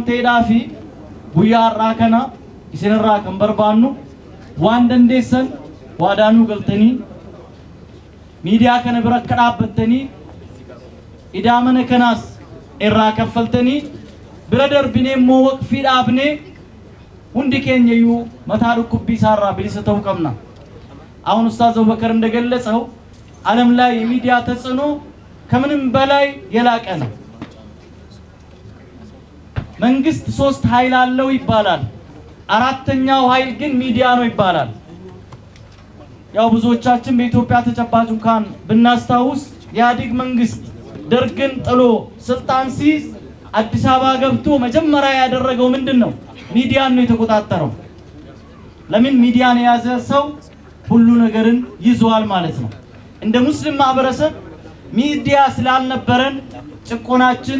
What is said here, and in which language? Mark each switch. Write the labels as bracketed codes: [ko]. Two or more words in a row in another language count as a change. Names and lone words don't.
[om] ta'eedhaafi guyyaa har'aa kana isinirraa kan barbaannu waan dandeessan waadaanuu galtanii miidiyaa kana bira akka dhaabbattanii idaa mana kanaas irraa kaffaltanii bira darbinee immoo waqfii dhaabnee hundi keenya iyyuu mataa dhukkubbii isaarraa bilisa ta'uu qabna [am] አሁን ኡስታዝ አቡበከር እንደገለጸው ዓለም ላይ የሚዲያ ተጽዕኖ ከምንም በላይ የላቀ ነው መንግስት 3 ኃይል አለው ይባላል አራተኛው ኃይል ግን ሚዲያ ነው ይባላል ያው ብዙዎቻችን በኢትዮጵያ ተጨባጭ እንኳን ብናስታውስ የኢህአዴግ መንግስት ደርግን ጥሎ ስልጣን ሲይዝ አዲስ አበባ ገብቶ መጀመሪያ ያደረገው ምንድነው ሚዲያን ነው የተቆጣጠረው ለምን ሚዲያን የያዘ ሰው ሁሉ ነገርን ይዟል ማለት ነው እንደ ሙስሊም ማህበረሰብ ሚዲያ ስላልነበረን ጭቆናችን